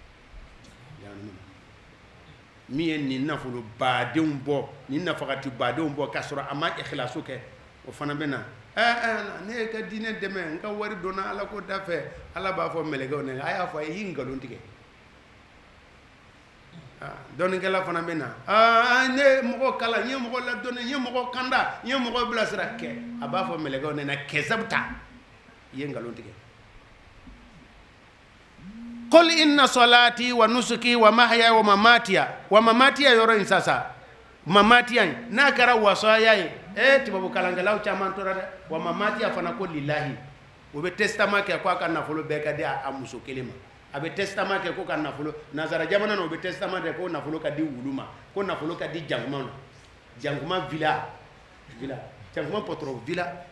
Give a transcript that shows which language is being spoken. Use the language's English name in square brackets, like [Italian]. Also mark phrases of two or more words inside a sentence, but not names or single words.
[Bambara] min ye nin nafolo badenw bɔ nin nafakati badenw bɔ k'a sɔrɔ a ma ikhlasu kɛ o fana bɛ na ne ye ka diinɛ dɛmɛ n ka wari donna ala ko da fɛ ala b'a fɔ mɛlɛkɛw ne a y'a fɔ a ye y'i nkalon tigɛ dɔnnikɛla fana bɛ na ne ye mɔgɔ kalan n ye mɔgɔ ladɔnni n ye mɔgɔ kanda n ye mɔgɔ bilasira kɛ a b'a fɔ mɛlɛkɛw ne na kɛsɛ bɛ taa i ye nkalon tigɛ [Arabic] قل إن صلاتي ونسكي ومحياي ومماتي [Bambara] yɔrɔ in sasa mamatiya in n'a kɛra wasaya ye tubabu kalankɛlaw caman tora dɛ [Arabic] ومماتي [Bambara] fana ko lillahi o bɛ testament kɛ ko a ka nafolo bɛɛ ka di a muso kelen ma a bɛ testament kɛ ko ka nafolo nazara jamana na o bɛ testament kɛ ko nafolo ka di wulu ma ko nafolo ka di jankuma ma jankuma villa jankuma patron villa